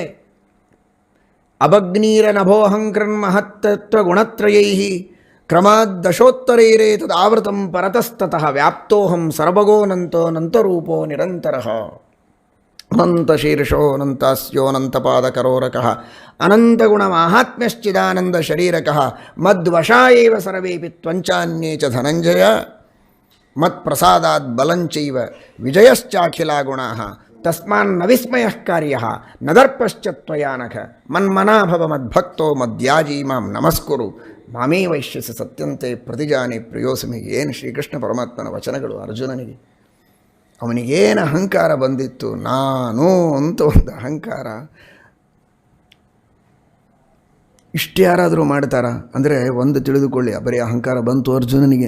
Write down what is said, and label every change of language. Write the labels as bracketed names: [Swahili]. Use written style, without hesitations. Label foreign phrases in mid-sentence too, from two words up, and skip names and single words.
[Sanskrit] ಅಭಗ್ನೀರ ನಭೋಹಂಕೃನ್ ಮಹತ್ತತ್ವ ಗುಣತ್ರಯೈ ಕ್ರಮಾದ್ದಶೋತ್ತರೈರೇ ತದಾವೃತಂ ಪರತಸ್ತತಃ ವ್ಯಾಪ್ತೋಹಂ ಸರ್ವಗೋನಂತೋ ನಂತರೂಪೋ ನಿರಂತರಃ. ಅನಂತಶೀರ್ಷೋ ಅನಂತಾಸ್ಯೋನಂತಪಾದಕರೋರಕಃ ಅನಂತಗುಣ ಮಾಹಾತ್ಮ್ಯಶ್ಚಿದಾನಂದ ಶರೀರಕಃ ಮದ್ವಶಾ ಏವ ಸರ್ವೇಪಿ ತ್ವಂಚಾನ್ಯೇ ಚ ಧನಂಜಯ ಮತ್ಪ್ರಸಾದಾತ್ ಬಲಂಚೈವ ವಿಜಯಶ್ಚಾಖಿಲಾ ಗುಣಾಃ ತಸ್ಮಾನ್ನ ವಿಸ್ಮಯಃ ಕಾರ್ಯಃ ನದರ್ಪಶ್ಚ ತ್ವಯಾನಘ ಮನ್ಮನಾಭವ ಮದ್ಭಕ್ತೋ ಮದ್ಯಾಜೀ ಮಾಂ ನಮಸ್ಕುರು ಮಾಮೇ ವೈಶ್ಯಸ ಸತ್ಯಂತೆ ಪ್ರತಿಜಾನಿ ಪ್ರಿಯೋಸಮಿ. [Kannada] ಏನು ಶ್ರೀಕೃಷ್ಣ ಪರಮಾತ್ಮನ ವಚನಗಳು ಅರ್ಜುನನಿಗೆ. ಅವನಿಗೇನು ಅಹಂಕಾರ ಬಂದಿತ್ತು, ನಾನು ಅಂತ ಒಂದು ಅಹಂಕಾರ. ಇಷ್ಟು ಯಾರಾದರೂ ಮಾಡ್ತಾರಾ ಅಂದರೆ ಒಂದು ತಿಳಿದುಕೊಳ್ಳಿ, ಬರೀ ಅಹಂಕಾರ ಬಂತು ಅರ್ಜುನನಿಗೆ.